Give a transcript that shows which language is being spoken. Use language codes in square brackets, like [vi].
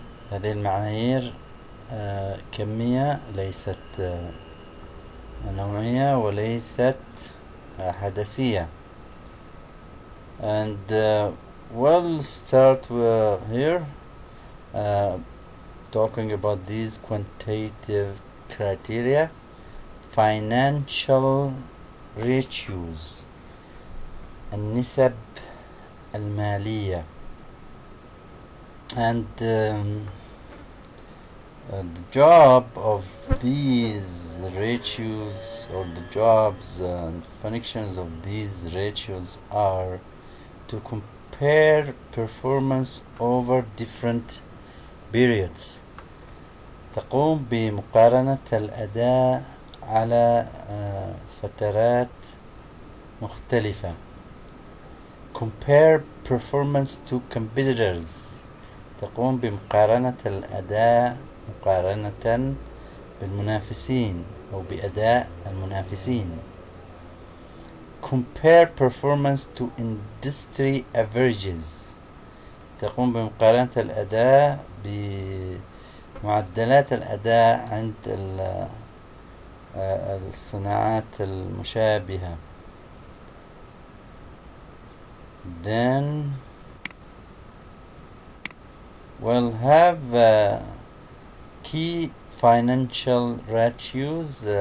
[ar] هذه المعايير كمية، ليست نوعية وليست حدثية. [en] And we'll start here talking about these quantitative criteria. Financial ratios، [ar] النسب المالية. [en] And the job of these ratios, or the jobs and functions of these ratios, are to compare performance over different periods، [ar] تقوم بمقارنة الأداء على فترات مختلفة. [en] Compare performance to competitors، [ar] تقوم بمقارنة الأداء مقارنة بالمنافسين أو بأداء المنافسين. [en] Compare performance to industry averages، [ar] تقوم بمقارنة الأداء بمعدلات الأداء عند الصناعات المشابهة. [en] Then we'll have key financial ratios.